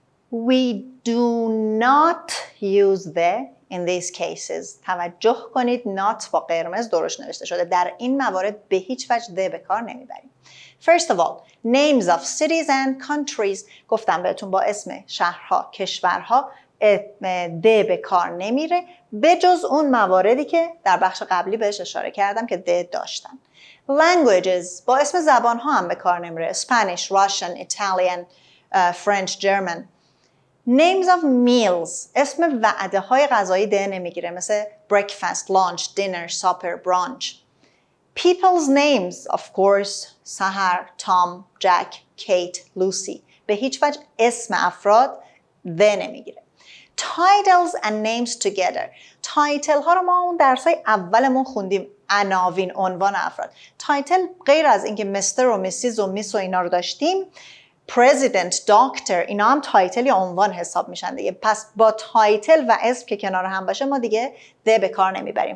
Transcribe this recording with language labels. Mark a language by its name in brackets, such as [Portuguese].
[English] We do not use the in these cases. [Persian] توجه کنید not با قرمز درشت نوشته شده. در این موارد به هیچ وجه د به کار نمیبریم. [English] First of all, names of cities and countries. [Persian] گفتم بهتون با اسم شهرها، کشورها د به کار نمیره به جز اون مواردی که در بخش قبلی بهش اشاره کردم که د داشتن. Languages با اسم زبان ها هم به کار نمیره. [English] Spanish, Russian, Italian, French, German. Names of meals [Persian] اسم وعده های غذایی د نمیگیره مثل [English] breakfast, lunch, dinner, supper, brunch. People's names of course سحر, Tom, Jack, Kate, Lucy. [Persian] به هیچ وجه اسم افراد د نمیگیره. [English] Titles and names together. [Persian] تایتل ها رو ما اون درسای اولمون خوندیم، عناوین، عنوان افراد. تایتل غیر از اینکه مستر و مسیز و میس و اینا رو داشتیم، پرزیدنت، دکتر، اینا هم تایتل یا عنوان حساب میشن دیگه. پس با تایتل و اسم که کنار هم باشه ما دیگه د به کار نمیبریم.